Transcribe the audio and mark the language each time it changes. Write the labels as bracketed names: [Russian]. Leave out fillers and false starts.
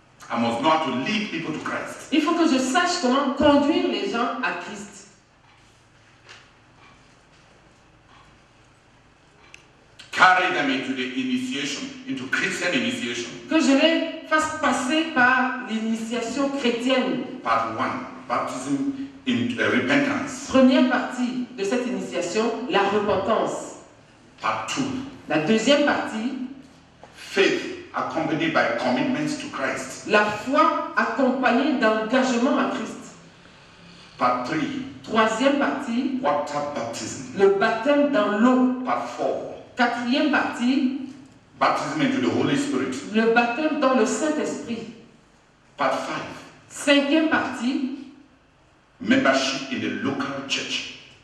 [English] I must know how to lead people to Christ. [French] Il faut que je sache comment conduire les gens à Christ. [English] Carry them into the initiation, into Christian initiation. [French] Que je les fasse passer par l'initiation chrétienne. [English] Part 1, baptism in repentance. [French] Première partie de cette initiation, la repentance. [English] Part 2, [French] La deuxième partie, [English] faith accompanied by commitments to Christ. [French] la foi accompagnée d'engagement à Christ. [English] Part 3, [French] Troisième partie, [English] water baptism. [French] le baptême dans l'eau. [English] Part 4, [French] Quatrième partie, [English] baptism into the Holy Spirit. [French] le baptême dans le Saint-Esprit. [English] Part 5, [French] Cinquième partie, [English] membership in the local church.